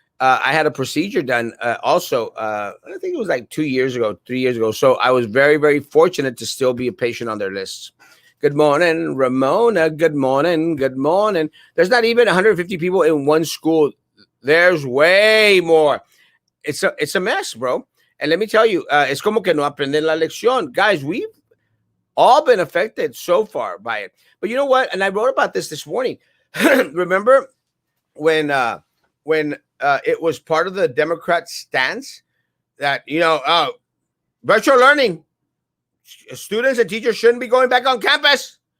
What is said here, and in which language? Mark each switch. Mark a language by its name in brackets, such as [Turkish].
[English] I had a procedure done also. I think it was like 2 years ago, 3 years ago. So I was very, very fortunate to still be a patient on their lists. Good morning, Ramona. Good morning. Good morning. There's not even 150 people in one school. There's way more. It's a mess, bro. And let me tell you, [Spanish] es como que no aprenden la lección. [English] Guys, we've all been affected so far by it. But you know what? And I wrote about this morning. Remember when it was part of the Democrat stance that, virtual learning, students and teachers shouldn't be going back on campus.